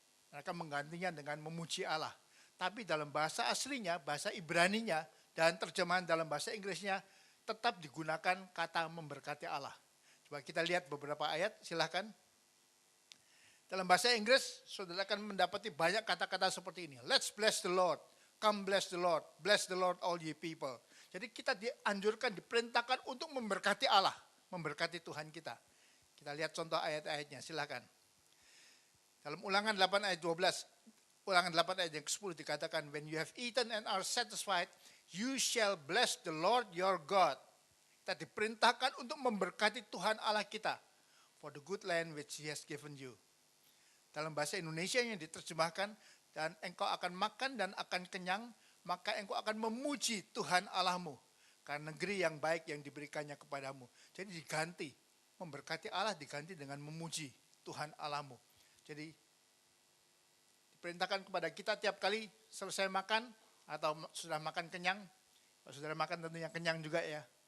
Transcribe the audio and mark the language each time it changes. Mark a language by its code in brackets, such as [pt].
[id] Mereka menggantinya dengan memuji Allah. Tapi dalam bahasa aslinya, bahasa Ibraninya, dan terjemahan dalam bahasa Inggrisnya tetap digunakan kata memberkati Allah. Coba kita lihat beberapa ayat, silahkan. Dalam bahasa Inggris, saudara akan mendapati banyak kata-kata seperti ini. [en] Let's bless the Lord. Come bless the Lord. Bless the Lord all ye people. [id] Jadi kita dianjurkan, diperintahkan untuk memberkati Allah. Memberkati Tuhan kita. Kita lihat contoh ayat-ayatnya, silakan. Dalam Ulangan 8 ayat 12. Ulangan 8 ayat yang ke-10 dikatakan, [en] when you have eaten and are satisfied, you shall bless the Lord your God. [id] Kita diperintahkan untuk memberkati Tuhan Allah kita. [en] For the good land which He has given you. [id] Dalam bahasa Indonesia yang diterjemahkan, dan engkau akan makan dan akan kenyang, maka engkau akan memuji Tuhan Allahmu. Karena negeri yang baik yang diberikannya kepadamu. Jadi diganti, memberkati Allah diganti dengan memuji Tuhan Allahmu. Jadi diperintahkan kepada kita tiap kali selesai makan, atau sudah makan kenyang, kalau sudah makan tentunya kenyang juga ya.